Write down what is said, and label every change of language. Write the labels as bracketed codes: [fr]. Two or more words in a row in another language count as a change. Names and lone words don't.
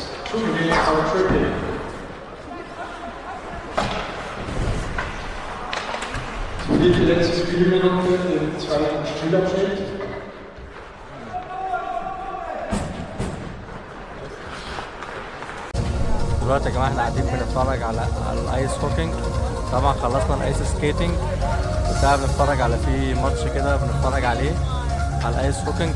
[de] Zugegeben auf Tripping. So geht die letzte Spielminute im zweiten Spielabschnitt. [ar] دلوقتي يا جماعه احنا قاعدين بنتفرج على [en] ice hockey. [ar] طبعا خلصنا [en] ice skating, [ar] وده بنتفرج على في ماتش كده بنتفرج عليه على [en] ice hockey.